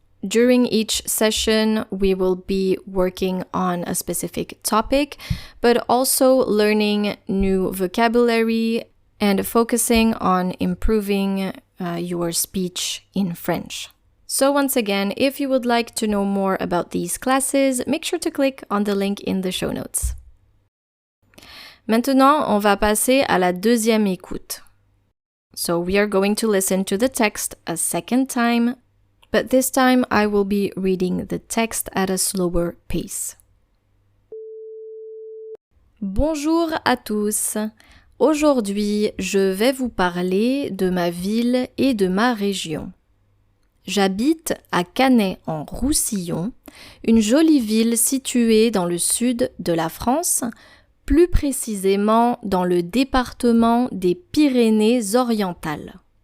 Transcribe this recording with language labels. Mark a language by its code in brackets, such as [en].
[en] During each session, we will be working on a specific topic, but also learning new vocabulary and focusing on improving your speech in French. So once again, if you would like to know more about these classes, make sure to click on the link in the show notes. [fr] Maintenant, on va passer à la deuxième écoute. [en] So we are going to listen to the text a second time, but this time I will be reading the text at a slower pace. [fr] Bonjour à tous. Aujourd'hui, je vais vous parler de ma ville et de ma région. J'habite à Canet-en-Roussillon, une jolie ville située dans le sud de la France, plus précisément dans le département des Pyrénées-Orientales.